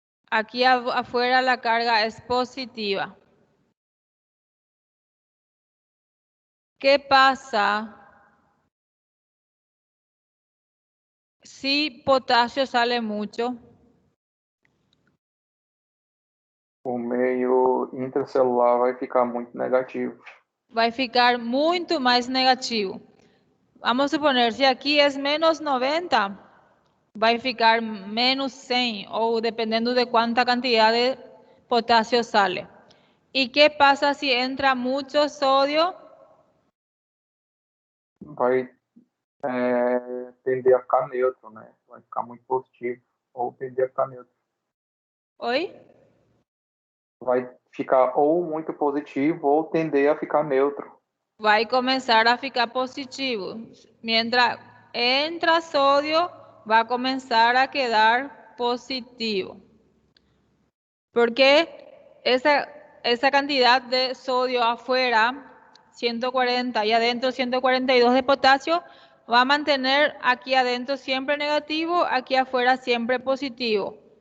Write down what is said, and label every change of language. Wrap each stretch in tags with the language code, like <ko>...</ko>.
<es>Aquí afuera la carga es positiva. ¿Qué pasa si potasio sale mucho?</es> <pt>O meio intracelular vai ficar muito negativo.</pt> <es>Va a</es> <pt>ficar muito</pt> <es>más negativo. Vamos a suponer, si aquí es menos 90, va a ficar menos 100 o dependiendo de cuánta cantidad de potasio sale. ¿Y qué pasa si entra mucho sodio?</es> <pt>Vai tender a ficar neutro, né? Vai ficar muito positivo ou tender a ficar neutro.</pt> <es>¿Hoy?</es> <pt>Vai ficar ou muito positivo ou tender a ficar neutro.</pt> <es>Va a comenzar a ficar positivo. Mientras entra sodio, va a comenzar a quedar positivo. Porque esa cantidad de sodio afuera, 140 y adentro 142 de potasio, va a mantener aquí adentro siempre negativo, aquí afuera siempre positivo.</es>